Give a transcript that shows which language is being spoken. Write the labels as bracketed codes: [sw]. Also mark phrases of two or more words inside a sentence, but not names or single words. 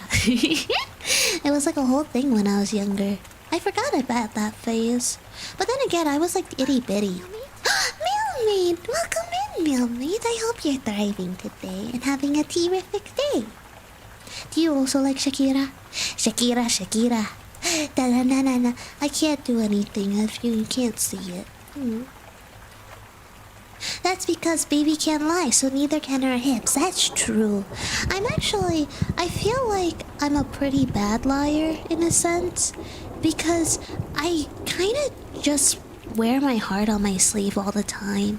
[en] It was like a whole thing when I was younger. I forgot about that phase. But then again, I was like itty bitty. Mealmeat! Welcome in, Mealmeat. I hope you're thriving today and having a terrific day. Do you also like Shakira? Shakira, Shakira. Da-na-na-na-na. I can't do anything if you can't see it. That's because baby can't lie, so neither can her hips. That's true. I feel like I'm a pretty bad liar in a sense. Because I kind of just wear my heart on my sleeve all the time.